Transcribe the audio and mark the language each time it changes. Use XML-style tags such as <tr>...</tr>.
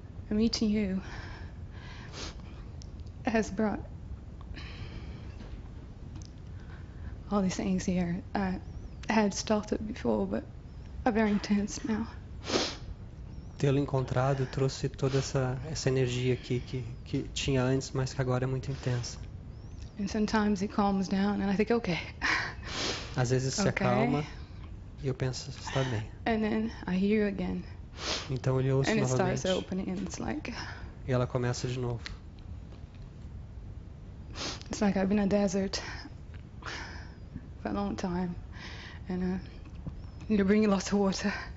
<en>Meeting you has brought all these things here. I had started before, but are very intense now.</en> <pt>Tê-lo encontrado trouxe toda essa energia aqui que tinha antes, mas que agora é muito intensa.</pt> <en>And sometimes it calms down and I think, okay.</en> <pt>Às vezes se</pt> <en>Okay.</en> <pt>acalma e eu penso, está bem.</pt> <en>And then I hear you again.</en> <pt>Então ele ouço</pt> <en>And it starts</en> <pt>novamente</pt> <en>opening and it's like</en> <pt>ela começa de novo.</pt> <en>I've been in a desert for a long time and you're bringing lots of water</en>